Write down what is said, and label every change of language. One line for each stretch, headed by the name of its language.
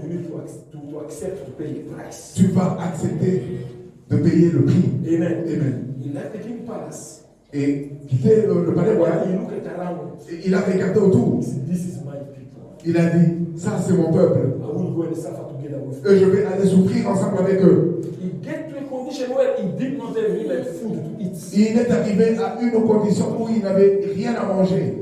English: you need to accept to pay a price.
French: tu vas accepter de payer le prix.
English: Amen.
French: Amen.
English: He left the king palace.
French: Et quitter le palais
English: When
French: royal,
English: he looked around,
French: et il a regardé autour.
English: he said, "This is my people.
French: Il a dit, ça c'est mon peuple.
English: I will go and suffer together with them."
French: Et je vais aller souffrir ensemble avec eux.
English: He get to a condition where he did not have even food to eat.
French: Il est arrivé à une condition où il n'avait rien à manger.